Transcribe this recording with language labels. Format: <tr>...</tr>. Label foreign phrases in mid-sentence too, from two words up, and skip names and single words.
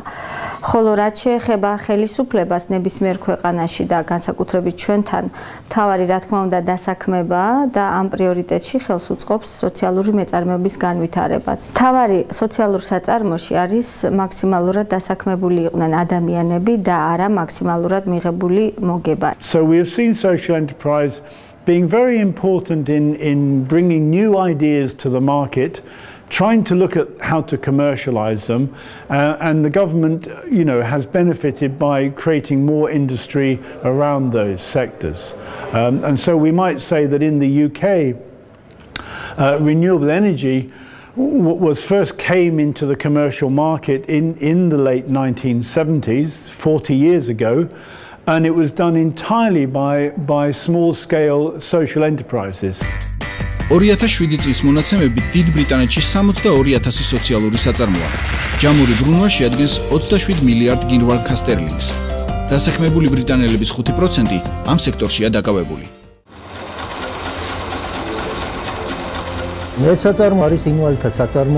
<ka>ხოლო რაც შეეხება ხელისუფლებას ნებისმიერ ქვეყანაში და განსაკუთრებით ჩვენთან, მთავარი რა თქმა უნდა დასაქმებაა და ამ პრიორიტეტში ხელს უწყობს სოციალური მეწარმეობის განვითარებაც. მთავარი სოციალურ საწარმოში არის მაქსიმალურად დასაქმებული იყვნენ ადამიანები და არა მაქსიმალურად მიღებული mogeba.</ka> <en>So we have seen social enterprise being very important in bringing new ideas to the market, trying to look at how to commercialize them, and the government, has benefited by creating more industry around those sectors. And so we might say that in the UK, renewable energy was first came into the commercial market in the late 1970s, 40 years ago. And it was done entirely by small-scale social enterprises.</en> <ka>2007 წლის მონაცემებით დიდ ბრიტანეთში 62000 სოციალური საწარმოა. ჯამური ბრუნვა შეადგენს 27 მილიარდ გინვალქა სტერლინგს. დასაქმებული ბრიტანელების 5% ამ სექტორშია დაკავებული. ეს საწარმო არის ინვალთა საწარმო.</ka>